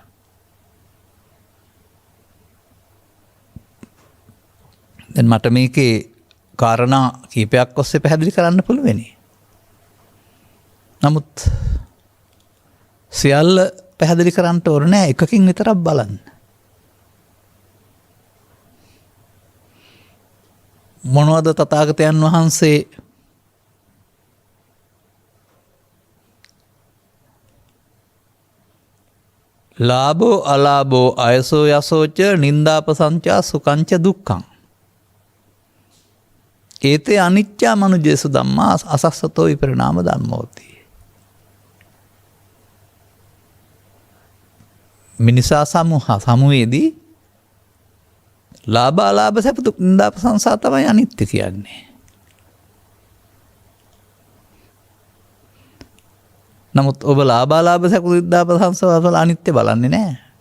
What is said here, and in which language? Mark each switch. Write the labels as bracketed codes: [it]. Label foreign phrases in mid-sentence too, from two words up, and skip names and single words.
[si] දැන් මට මේකේ කාරණා කීපයක් ඔස්සේ පැහැදිලි කරන්න පුළුවනි. නමුත් සියල්ල පැහැදිලි කරන්න ඕන නෑ, එකකින් විතරක් බලන්න. [pi] මොනවද තථාගතයන් වහන්සේ ලාභෝ අලාභෝ අයසෝ යසෝච නින්දාපසංචා සුකංච දුක්ඛං ඒතේ අනිච්චා මනුජ්ජේසු ධම්මා අසස්සතෝ විපරිණාම ධම්මෝති. [si] මිනිසා සමුවේදී ලාභ අලාභ සැප දුක් නින්දාපසංසා තමයි අනිත්‍ය කියන්නේ. නමුත් ඔබ ලාභාලාභ සැප නින්දාපසංසා වල අනිත්‍ය බලන්නේ නැහැ.